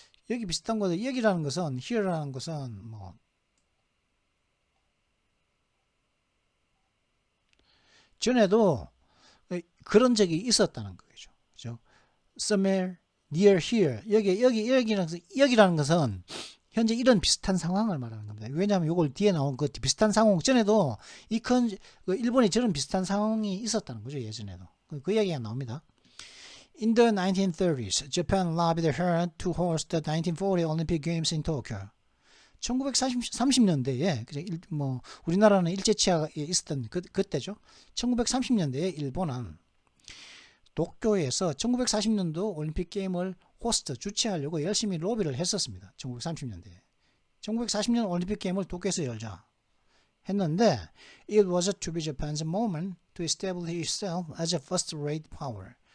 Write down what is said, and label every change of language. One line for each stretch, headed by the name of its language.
Korean: 여기 비슷한 곳, 여기라는 것은 here라는 것은 전에도 그런 적이 있었다는 거죠. 그죠?
English: Somewhere near here.
Korean: 여기라는 것은 현재 이런 비슷한 상황을 말하는 겁니다. 왜냐하면 이걸 뒤에 나온 그 비슷한 상황 전에도 일본이 저런 비슷한 상황이 있었다는 거죠. 예전에도. 그 이야기가 나옵니다.
English: In the 1930s, Japan lobbied hard to host the 1940 Olympic Games in Tokyo.
Korean: 1930년대에 우리나라는 일제치하에 있었던 그때죠. 1930년대에 일본은 도쿄에서 1940년도 올림픽 게임을 주최하려고 열심히 로비를 했었습니다. 1930년대에. 1940년 올림픽 게임을 도쿄에서 열자 했는데
English: it was to be Japan's moment to establish itself as a first-rate power.